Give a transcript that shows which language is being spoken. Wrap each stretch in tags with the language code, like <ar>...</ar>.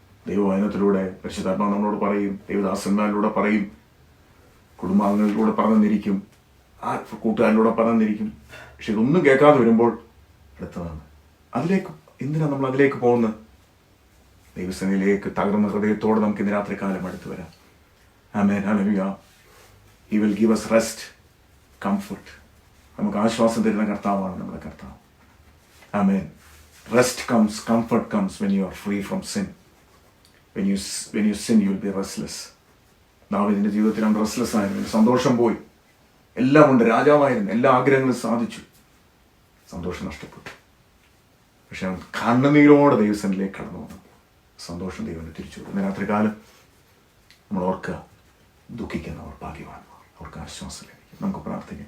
<ml>ദൈവവചനത്തിലൂടെ, പരിശുദ്ധാത്മാവ് നമ്മളോട് പറയും, ദൈവദാസന്മാരിലൂടെ പറയും, കുടുംബാംഗങ്ങളിലൂടെ പറഞ്ഞിരിക്കും, കൂട്ടുകാരിലൂടെ പറഞ്ഞിരിക്കും. പക്ഷെ ഇതൊന്നും കേൾക്കാതെ വരുമ്പോൾ അടുത്തതാണ്. എന്തിനാണ് നമ്മൾ അതിലേക്ക് പോകുന്നത്? ദൈവസേനയിലേക്ക് തകർന്ന ഹൃദയത്തോടെ നമുക്ക് ഇന്ന് രാത്രി കാലം അടുത്ത് വരാം. ആമേൻ. Hallelujah.</ml> <en>He will give us rest, comfort.</en> <ml>നമുക്ക് ആശ്വാസം തരുന്ന കർത്താവാണ് നമ്മുടെ കർത്താവ്.</ml> <en>ആമേൻ. Rest comes, comfort comes when you are free from sin. when you sin you will be restless.</en> <ml>ദാവീദിന്റെ ജീവിതത്തിൽ അവൻ റെസ്റ്റ്ലെസ് ആയിരുന്നു. സന്തോഷം പോയി. എല്ലാം ഉണ്ട്, രാജാവായിരുന്നു, എല്ലാ ആഗ്രഹങ്ങളും സാധിച്ചു, സന്തോഷം നഷ്ടപ്പെട്ടു. പക്ഷെ അവൻ കണ്ണുനീരോടെ ദൈവസന്നിധിയിലേക്ക് കടന്നു വന്നു. സന്തോഷം ദൈവം തിരിച്ചു. ഇന്ന് രാത്രികാലം നമ്മൾ ഓർക്കുക, ദുഃഖിക്കുന്നവർ ഭാഗ്യവാന്മാർ, അവർക്ക് ആശ്വാസം ലഭിക്കും. നമുക്ക് പ്രാർത്ഥിക്കാം.</ml>